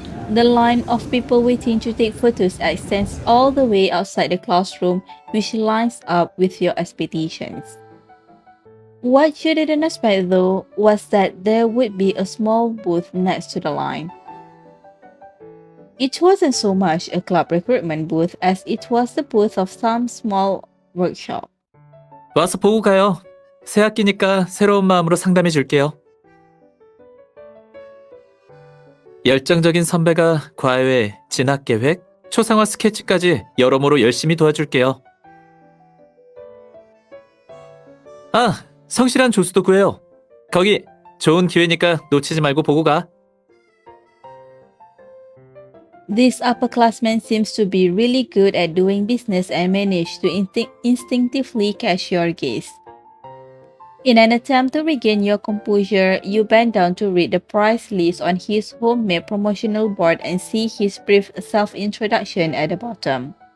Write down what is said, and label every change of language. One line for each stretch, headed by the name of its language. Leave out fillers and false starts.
English: The line of people waiting to take photos extends all the way outside the classroom, which lines up with your expectations. What you didn't expect though was that there would be a small booth next to the line. It wasn't so much a club recruitment booth as it was the booth of some small workshop.
Korean: 와서 보고 가요. 새 학기니까 새로운 마음으로 상담해 줄게요. 열정적인 선배가 과외, 진학계획, 초상화 스케치까지 여러모로 열심히 도와줄게요. 아, 성실한 조수도 구해요. 거기 좋은 기회니까 놓치지 말고 보고 가.
English: This upperclassman seems to be really good at doing business and managed to instinctively catch your gaze. In an attempt to regain your composure, you bend down to read the price list on his homemade promotional board and see his brief self-introduction at the bottom.